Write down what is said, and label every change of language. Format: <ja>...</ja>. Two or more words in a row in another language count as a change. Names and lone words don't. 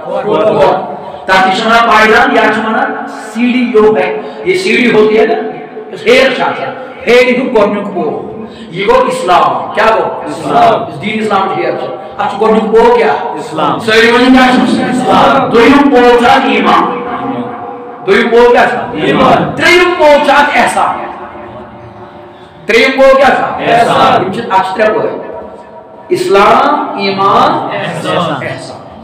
<ks>تَتھ تہِ چھِ وَنان پایدان یا چھِ وَنان سیٖڑھی</ks> <ur>جو ہے یہ سیڑھی ہوتی ہے نا</ur> <ks>ہیر ہیر ہُنٛد گۄڈٕنیُک پو یہ گوٚو اسلام کیٛاہ گوٚو اسلام دیٖن اسلامٕچ ہیر چھِ اَتھ چھُ گۄڈٕنیُک پو کیٛاہ اسلام سٲری ؤنِو کیٛاہ چھُ اسلام دوٚیِم پو چھُ اَتھ ایمان دوٚیِم پو کیٛاہ چھُ ایمان ترٛیٚیِم پو چھُ اَتھ احسان ترٛیٚیِم پو کیٛاہ چھُ احسان یِم چھِ اَتھ چھِ 3 پٲٹھۍ اسلام ایمان احسان</ks>